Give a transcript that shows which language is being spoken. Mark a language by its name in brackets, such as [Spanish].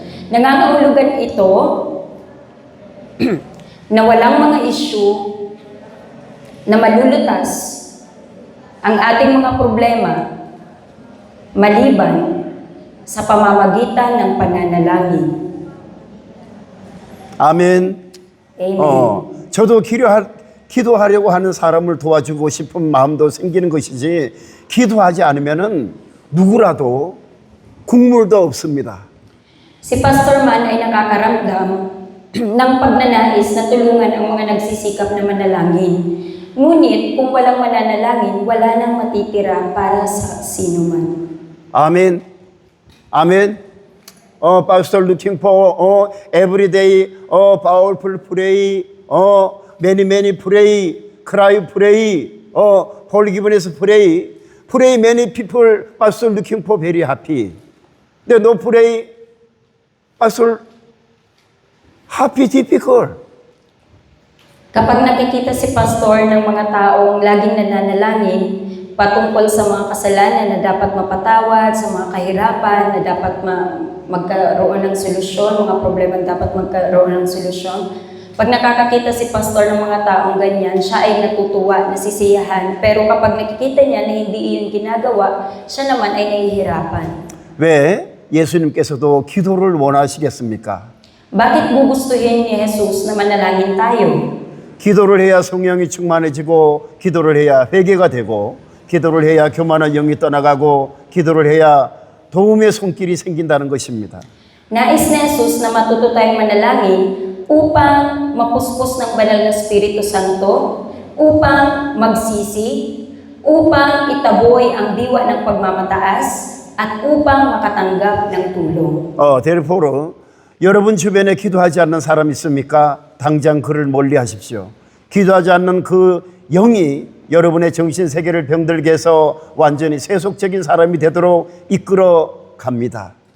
[Filipino] Nangangahulugan ito na walang mga issue na malulutas ang ating mga problema maliban sa pamamagitan ng pananalangin. [Korean] 아멘. [English] Amen. [Korean] 저도 기도하려고 하는 사람을 도와주고 싶은 마음도 생기는 것이지, 기도하지 않으면은 누구라도 국물도 없습니다. [Filipino] Si Pastor Man ay nakakaramdam ng pagnanais na tulungan ang mga nagsisikap na manalangin. Ngunit kung walang mananalangin, wala nang matitira para sa sinuman. [Korean] 아멘. 아멘. [English] Pastor looking for every day powerful pray, many pray, cry pray, forgiveness pray. Pray many people, Pastor looking for very happy. [Korean] 근데 [English] no pray, Pastor happy difficult. [Filipino] Kapag nakikita si Pastor ng mga taong laging nananalangin patungkol sa mga kasalanan na dapat mapatawad, sa mga kahirapan na dapat magkaroon ng solusyon, mga problema na dapat magkaroon ng solusyon, pag nakakakita si Pastor ng mga taong ganyan, siya ay natutuwa, nasisiyahan. Pero kapag nakikita niya na hindi iyon ginagawa, siya naman ay nahihirapan. [Korean] 왜 예수님께서도 기도를 원하시겠습니까? [Filipino] Bakit gugustuhin ni Jesus na manalangin tayo? [Korean] 기도를 해야 성령이 충만해지고, 기도를 해야 회개가 되고, 기도를 해야 교만한 영이 떠나가고, 기도를 해야 도움의 손길이 생긴다는 것입니다. [Filipino] Nais ni Jesus na matuto tayong manalangin upang mapuspos ng banal na Espiritu Santo, upang magsisi, upang itaboy ang diwa ng pagmamataas, at upang makatanggap ng tulong. [English] therefore, [Korean] 여러분 주변에 기도하지 않는 사람 있습니까? 당장 그를 멀리 하십시오. 기도하지 않는 그 영이 여러분의 정신 세계를 병들게 해서 완전히 세속적인 사람이 되도록 이끌어 갑니다.